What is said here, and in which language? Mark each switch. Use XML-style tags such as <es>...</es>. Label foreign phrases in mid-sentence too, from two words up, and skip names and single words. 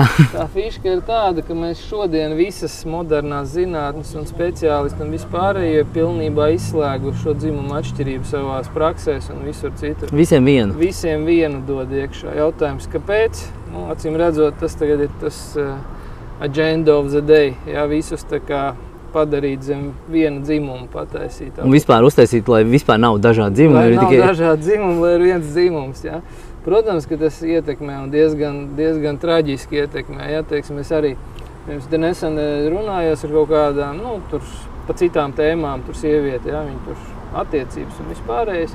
<lv>Tā fiška ir tāda, ka mēs šodien visas modernās zinātnes un speciālisti un vispārējie pilnībā izslēguši šo dzimumu atšķirību savās praksēs un visur citur. Visiem vienu? Visiem vienu dod iekšā. Jautājums, kāpēc? Acīm redzot, tas tagad ir tas</lv> <en>agenda of the day.</en> <lv>Jā, visus tā kā padarīt zem viena dzimuma pataisīt. Un vispār uztaisīt, lai vispār nav dažādi dzimumi. Lai nav dažādi dzimumi, lai ir viens dzimums, jā. Protams, ka tas ietekmē un diezgan traģiski ietekmē. Ja, teiksim, es arī nesen runājos ar kaut kādām, tur pa citām tēmām, tur sievieti, ja, viņi tur attiecības un vispārējais.</lv>